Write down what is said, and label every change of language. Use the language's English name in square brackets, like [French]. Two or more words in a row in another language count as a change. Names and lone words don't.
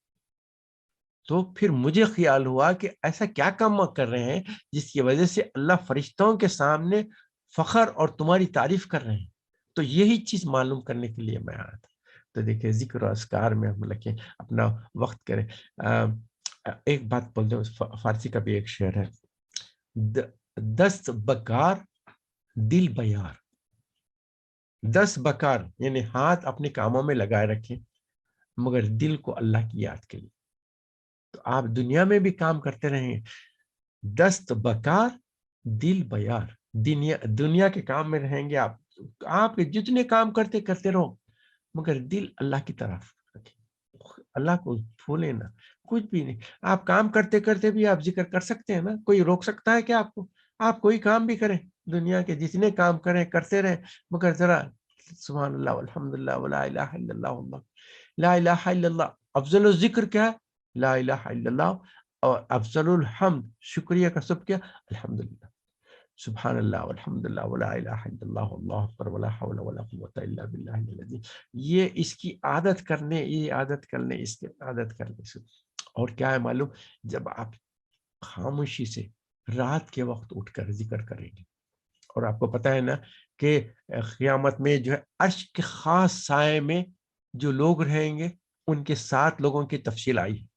[Urdu] تو پھر مجھے خیال ہوا کہ ایسا کیا کام کر رہے ہیں جس کی وجہ سے اللہ فرشتوں کے سامنے فخر اور تمہاری تعریف کر رہے ہیں؟ تو یہی چیز معلوم کرنے کے لیے میں آیا تھا۔ تو دیکھیں ذکر و اذکار میں ہم لگیں، اپنا وقت کریں۔ ایک بات بول دوں، فارسی کا بھی ایک شعر ہے، [Persian] دست بکار دل بیار، [Urdu] 10 بکار یعنی ہاتھ اپنے کاموں میں لگائے رکھیں مگر دل کو اللہ کی یاد کے لیے۔ تو آپ دنیا میں بھی کام کرتے رہیں، [Persian] دست بکار دل بیار، [Urdu] دنیا کے کام میں رہیں گے آپ کے جتنے کام کرتے رہو مگر دل اللہ کی طرف رکھیں، اللہ کو بھولیں نہ، کچھ بھی نہیں۔ آپ کام کرتے کرتے بھی آپ ذکر کر سکتے ہیں نا، کوئی روک سکتا ہے کہ آپ کوئی کام بھی کریں، دنیا کے جتنے کام کریں کرتے رہیں مگر ذرا [Arabic] سبحان اللہ والحمدللہ ولا الہ الا اللہ واللہ لا الہ الا اللہ۔ افضل الذکر [Urdu] کیا ہے؟ [Arabic] لا الہ الا اللہ، [Urdu] اور [Arabic] افضل الحمد [Urdu] شکریہ کا سب کیا؟ [Arabic] الحمدللہ، سبحان اللہ والحمدللہ ولا الہ الا اللہ واللہ اکبر ولا حول ولا قوۃ الا باللہ العظیم۔ [Urdu] یہ اس کی عادت کرنے، اس کی عادت کرنے سے، اور کیا ہے معلوم، جب آپ خاموشی سے رات کے وقت اٹھ کر ذکر کریں گے، اور آپ کو پتہ ہے نا کہ قیامت میں جو ہے عرش کے خاص سائے میں جو لوگ رہیں گے، ان کے 7 لوگوں کی تفصیل آئی ہے۔